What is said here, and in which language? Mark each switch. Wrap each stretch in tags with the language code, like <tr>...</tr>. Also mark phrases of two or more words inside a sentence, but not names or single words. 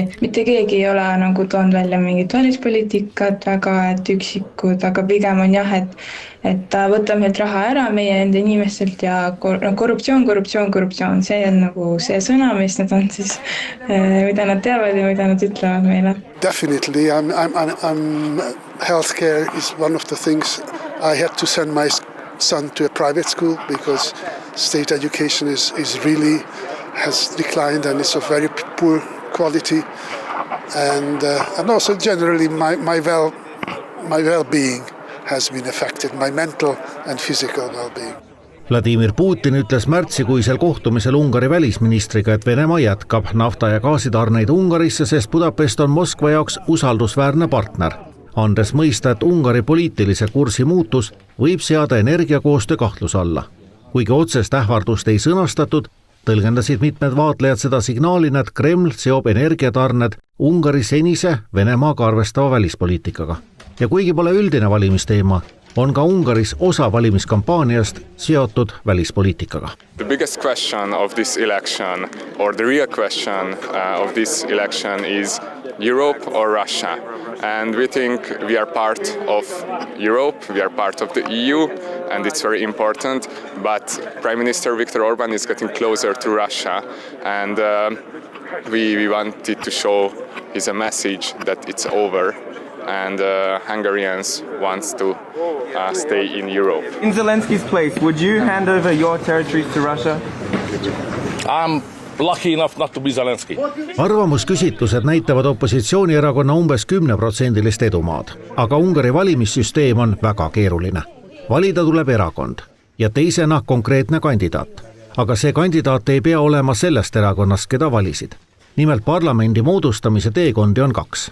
<et>Mitte keegi ei ole nagu toonud välja mingit valispoliitikat väga üksikud, aga pigem on jah, et ta võtab meilt raha ära meie enda inimestelt ja korruptsioon, see on nagu see sõna, mis nad on siis, mida nad teavad ja mida nad ütlevad meile.</et> <en>Definitely, healthcare is one of the things. I had to send my son to a private school because state education is really has declined and it's of very poor quality, and also generally my well-being has been affected, my mental and physical well-being.</en> <et>Vladimir Putin ütles märtsikuisel kohtumisel Ungari välisministriga, et Venemaa jätkab nafta- ja gaasitarneid Ungarisse, sest Budapest on Moskva jaoks usaldusväärne partner. Andes mõista, et Ungari poliitilise kursi muutus võib seada energiakoostöö kahtluse alla. Kuigi otsest ähvardust ei sõnastatud, tõlgendasid mitmed vaatlejad seda signaalina, et Kreml seob energiatarned Ungari senise Venemaaga arvestava välispoliitikaga. Ja kuigi pole üldine valimisteema, on ka Ungaris osa valimiskampaaniast seotud välispoliitikaga.</et> <en>The biggest question of this election, or the real question of this election is Europe or Russia. And we think we are part of Europe, we are part of the EU, and it's very important. But Prime Minister Viktor Orbán is getting closer to Russia, and we wanted to show his a message that it's over, and Hungarians wants to stay in Europe. In Zelensky's place, would you hand over your territories to Russia? I'm lucky enough not to be Zelensky.</en> <et>Arvamusküsitlused näitavad opositsioonierakonna umbes 10% edumaad, aga Ungari valimissüsteem on väga keeruline. Valida tuleb erakond ja teisena konkreetne kandidaat, aga see kandidaat ei pea olema sellest erakonnast, keda valisid. Nimelt parlamendi moodustamise teekondi on 2.</et>